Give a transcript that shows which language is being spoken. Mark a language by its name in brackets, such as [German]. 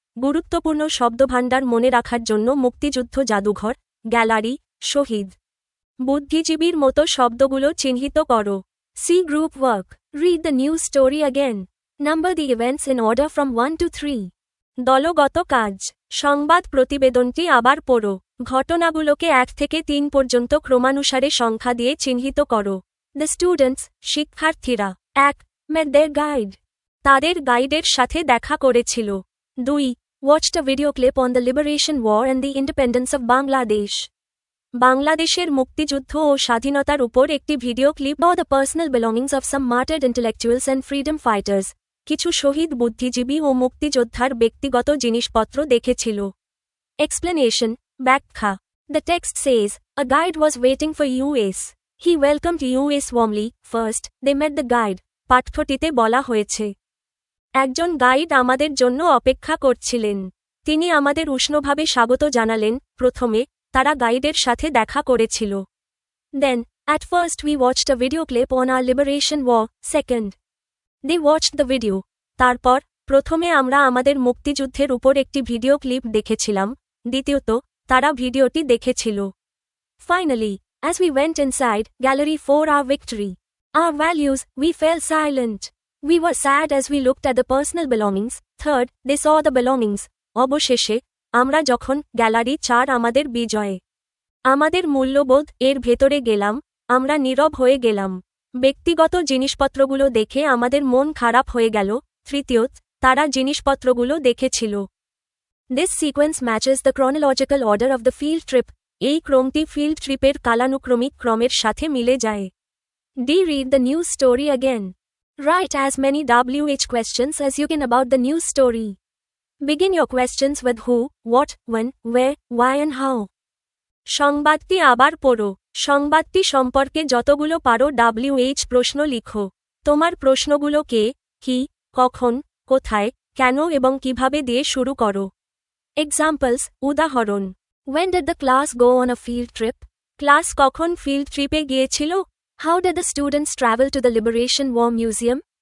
[Bangla] গুরুত্বপূর্ণ শব্দভাণ্ডার মনে রাখার জন্য মুক্তিযুদ্ধ জাদুঘর, গ্যালারি, শহীদ, বুদ্ধিজীবীর মতো শব্দগুলো চিহ্নিত করো। [English] See group work. Read the news story again. Number the events in order from 1 to 3. [Bangla] দলগত কাজ। সংবাদ প্রতিবেদনটি আবার পড়ো। ঘটনাগুলোকে 1 থেকে 3 পর্যন্ত ক্রমানুসারে সংখ্যা দিয়ে চিহ্নিত করো। [English] The students, [Bangla] শিক্ষার্থীরা। 1. [English] Met their guide. [Bangla] তাদের গাইডের সাথে দেখা করেছিল। 2. [English] Watched a video clip on the Liberation War and the Independence of Bangladesh. [Bangla] বাংলাদেশের মুক্তিযুদ্ধ ও স্বাধীনতার উপর একটি ভিডিও ক্লিপ বা [English] the personal belongings of some martyred intellectuals and freedom fighters, [Bangla] কিছু শহীদ বুদ্ধিজীবী ও মুক্তিযোদ্ধার ব্যক্তিগত জিনিসপত্র দেখেছিল। [English] Explanation, ব্যাখ্যা। The text says, a guide was waiting for us. He welcomed us warmly. First, they met the guide. [Bangla] পাঠ্যটিতে বলা হয়েছে, একজন গাইড আমাদের জন্য অপেক্ষা করছিলেন। তিনি আমাদের উষ্ণভাবে স্বাগত জানালেন। প্রথমে, তারা গাইডের সাথে দেখা করেছিল। [English] Then, at first we watched a video clip on our liberation war. Second, they watched the video. [Bangla] তারপর, প্রথমে আমরা আমাদের মুক্তিযুদ্ধের উপর একটি ভিডিও ক্লিপ দেখেছিলাম। দ্বিতীয়ত, তারা ভিডিওটি দেখেছিল। [English] Finally, as we went inside, gallery for our victory. Our values, we fell silent. We were sad as we looked at the personal belongings. Third, they saw the belongings. [Bangla] অবশেষে, আমরা যখন gallery 4 আমাদের বিজয়ে আমাদের মূল্যবোধ এর ভেতরে গেলাম, আমরা নীরব হয়ে গেলাম। ব্যক্তিগত জিনিসপত্রগুলো দেখে আমাদের মন খারাপ হয়ে গেল। তৃতীয়ত, তারা জিনিসপত্রগুলো দেখেছিল। [English] This sequence matches the chronological order of the field trip. [Bangla] এই ক্রমটি ফিল্ড ট্রিপের কালানুক্রমিক ক্রমের সাথে মিলে যায়। D. [English] Read the news story again. Write as many WH questions as you can about the news story. Begin your questions with who, what, when, where, why and how. [Bangla] সংবাদটি আবার পড়ো। সংবাদটি সম্পর্কে যতগুলো পারো WH প্রশ্ন লিখো। তোমার প্রশ্নগুলো কে, কি, কখন, কোথায়, কেন এবং কিভাবে দিয়ে শুরু করো। [English] Examples, উদাহরণ। When did the class go on a field trip? [Bangla] Class কখন ফিল্ড ট্রিপে গিয়েছিল? [English] How did the students travel to the Liberation War Museum?